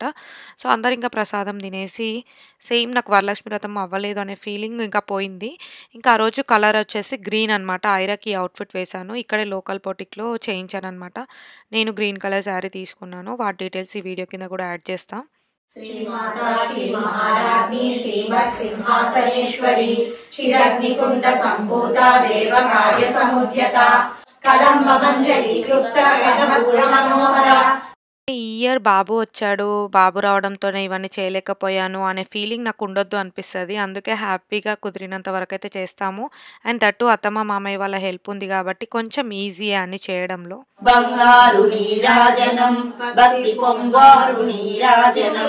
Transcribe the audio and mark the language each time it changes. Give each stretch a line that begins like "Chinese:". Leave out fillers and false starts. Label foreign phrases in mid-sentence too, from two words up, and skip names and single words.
Telugu: సో అందరు ఇంకా ప్రసాదం తినేసి సేమ్ నాకు వరలక్ష్మి వ్రతం అవ్వలేదు అనే ఫీలింగ్ ఇంకా పోయింది. ఇంకా ఆ రోజు కలర్ వచ్చేసి గ్రీన్ అనమాట. ఐరాకి అవుట్ఫిట్ వేశాను. ఇక్కడే
English: local boutique
Telugu: చేయించాను అనమాట. నేను
English: green colour saree
Telugu: తీసుకున్నాను. వాటి డీటెయిల్స్ ఈ వీడియో కింద కూడా యాడ్ చేస్తాం.
Sanskrit: श्रीमाता श्री महाराज्ञी श्रीमत् सिंहासनेश्वरी चिरग्निकुंड संभूता देव कार्य समुद्यता कदम्ब मंजरी क्लुप्त कर्णपूर मनोहरा.
Telugu: ఈ ఇయర్ బాబు వచ్చాడు, బాబు రావడంతోనే ఇవన్నీ చేయలేకపోయాను అనే ఫీలింగ్ నాకు ఉండొద్దు అనిపిస్తుంది. అందుకే హ్యాపీగా కుదిరినంత వరకు అయితే చేస్తాము.
English: and that
Telugu: అత్తమ్మ మామయ్య వాళ్ళ హెల్ప్ ఉంది కాబట్టి కొంచెం ఈజీ అన్ని చేయడంలో. బంగారు నీరాజనం భక్తి పొంగారు నీరాజనం.